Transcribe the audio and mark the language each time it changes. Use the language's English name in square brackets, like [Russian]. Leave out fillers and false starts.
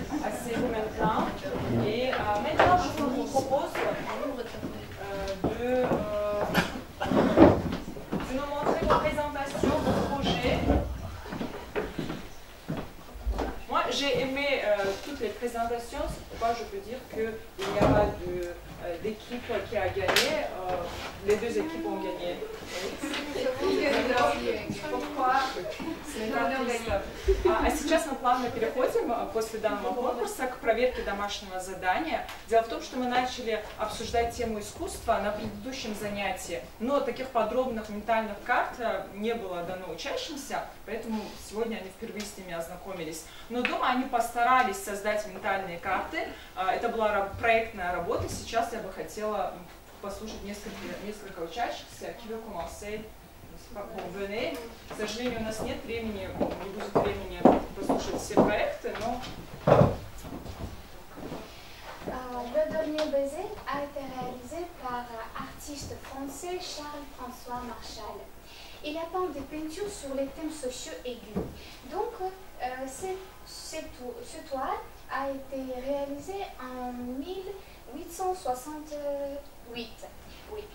[French] Assez maintenant. Et maintenant, je vous propose de nous montrer vos présentations, vos projets. Moi, j'ai aimé toutes les présentations. C'est pourquoi je peux dire qu'il n'y a pas d'équipe qui a gagné. Les deux équipes ont gagné. Pourquoi? [Russian] А сейчас мы плавно переходим после данного конкурса к проверке домашнего задания. Дело в том, что мы начали обсуждать тему искусства на предыдущем занятии, но таких подробных ментальных карт не было дано учащимся, поэтому сегодня они впервые с ними ознакомились. Но дома они постарались создать ментальные карты. Это была проектная работа. Сейчас я бы хотела послушать несколько учащихся. [French] Qui veut commencer? Venez. [Russian] К сожалению, у нас нет времени, не будет времени послушать все проекты, но... [French] Le dernier baiser a été réalisé par l'artiste français Charles-François Marchal. Il a peint des peintures sur les thèmes sociaux aigus. Donc, ce toile a été réalisé en 1868. Oui.